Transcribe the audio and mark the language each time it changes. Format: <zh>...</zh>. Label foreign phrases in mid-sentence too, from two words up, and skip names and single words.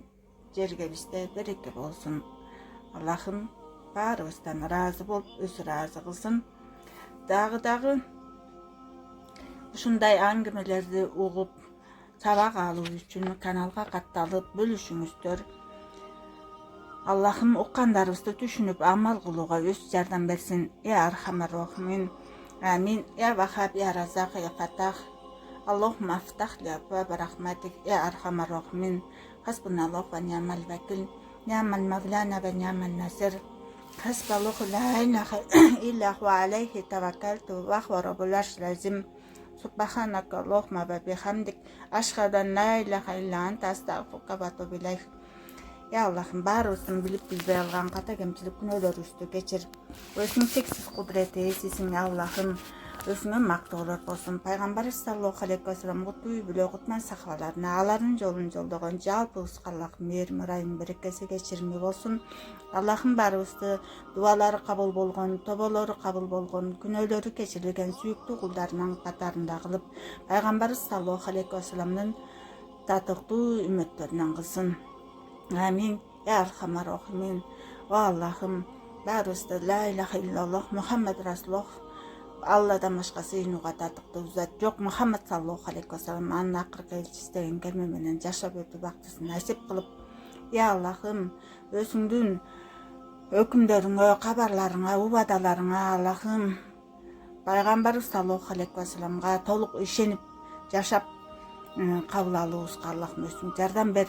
<ky>Жергебизде береке болсун. Аллахым баарыбыздан ыраазы болуп, өзү ыраазы кылсын. Дагы ушундай аңгемелерди угуп, сабак алуу үчүн каналга катталып бөлүшүңүздөр. Аллахым уккандарыбызды түшүнүп амал кылууга өз жардам берсин.</ky> <ar>يا أرحم الراحمين. آمين. يا وهاب، يا رزاق، يا فتاح. اللهم افتح لي أبواب رحمتك. يا أرحم الراحمين. حسبنا الله ونعم الوكيل. نعم المولى ونعم النصير. حسبي الله لا إله إلا هو عليه توكلت وهو رب العرش العظيم. سبحانك اللهم وبحمدك. أشهد أن لا إله إلا أنت أستغفرك وأتوب إليك.</ar> <ky>Я Аллахым баарыбыздын билип билбей алган ката кемчилик күнөөлөрүбүздү кечир. Өзүңүн чексиз кудурети эсисиң Аллахым. Өзүңө мактоолор болсун. Пайгамбар</ky> <ar>صلى الله عليه وسلم</ar> <ky>кутуй биле кутман сахабаларына алардын жолун жолдогон жалпыбызга Аллахым мээрим ырайым берекеси кечирими болсун. Аллахым баарыбызды дуалары кабыл болгон, тоболору кабыл болгон, күнөөлөрү кечирилген сүйүктүү кулдарынын катарында кылып, Пайгамбар</ky> <ar>صلى الله عليه وسلم</ar> <ky>татыктуу үммөттөрүнөн кылсын.</ky> <ar>آمين. يا أرحم الراحمين. و</ar> <ky>Аллахым баарыбызды</ky> <ar>لا إله إلا الله محمد رسول الله</ar> <ky>Алладан башка сыйынууга татыктуу зат жок. Мухаммад</ky> <ar>صلى الله عليه وسلم</ar> <ky>анын акыркы элчиси деген келме менен жашап өтүп бактысын насип кылып. Я Аллахым өзүңдүн өкүмдөрүңө, кабарларыңа, убадаларыңа Аллахым Пайгамбар</ky> <ar>صلى الله عليه وسلم</ar> <ky>толук ишенип жашап кабыл алуубузга Аллахым өзүң жардам бер.</ky>